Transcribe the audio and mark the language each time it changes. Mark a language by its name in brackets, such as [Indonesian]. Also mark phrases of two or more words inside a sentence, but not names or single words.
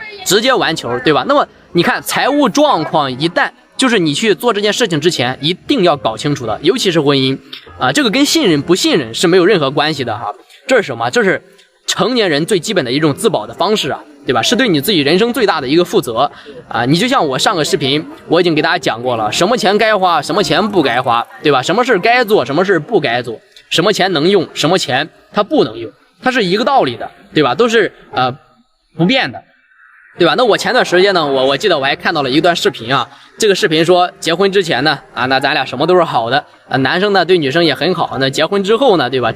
[Chinese] 直接完球，对吧？那麼你看財務狀況，一旦就是你去做這件事情之前一定要搞清楚的，尤其是婚姻這個跟信任不信任是沒有任何關係的這是什麼？這是成年人最基本的一種自保的方式對吧？是對你自己人生最大的一個負責你就像我上個視頻我已經給大家講過了，什麼錢該花，什麼錢不該花，對吧？什麼事該做，什麼事不該做什麼錢能用，什麼錢它不能用，它是一個道理的，对吧？都是不变的，对吧？那我前段时间呢，我记得我还看到了一段視頻啊，這個視頻說結婚之前呢，那咱倆什麼都是好的，男生呢對女生也很好，那結婚之後呢，對吧？